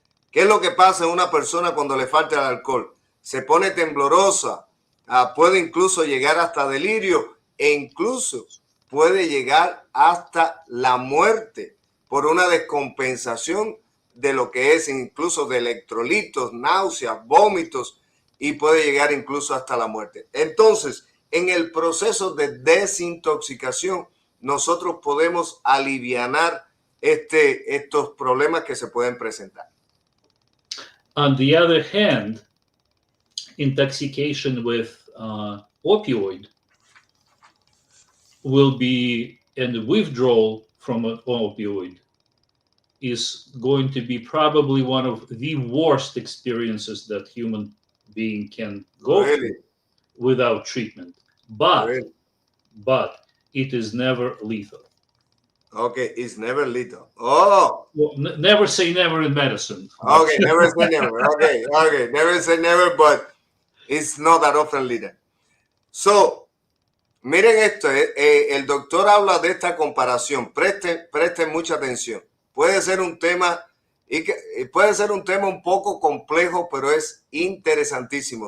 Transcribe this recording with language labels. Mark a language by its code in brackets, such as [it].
[es] ¿Qué es lo que pasa en una persona cuando le falta el alcohol? Se pone temblorosa, puede incluso llegar hasta delirio e incluso puede llegar hasta la muerte por una descompensación de lo que es incluso de electrolitos, náuseas, vómitos, y puede llegar incluso hasta la muerte. Entonces, en el proceso de desintoxicación, nosotros podemos alivianar estos problemas que se pueden presentar. [en] On the other hand, intoxication with opioid will be, and withdrawal from an opioid is going to be probably one of the worst experiences that human being can go through without treatment. But it is never lethal. Okay, it's never lethal. Oh. Well, never say never in medicine. Okay, never say never. Okay, never say never, but it's not that often lethal. [es] So, miren esto, el doctor habla de esta comparación. Presten mucha atención. Puede ser un tema puede ser un tema un poco complejo, pero es interesantísimo.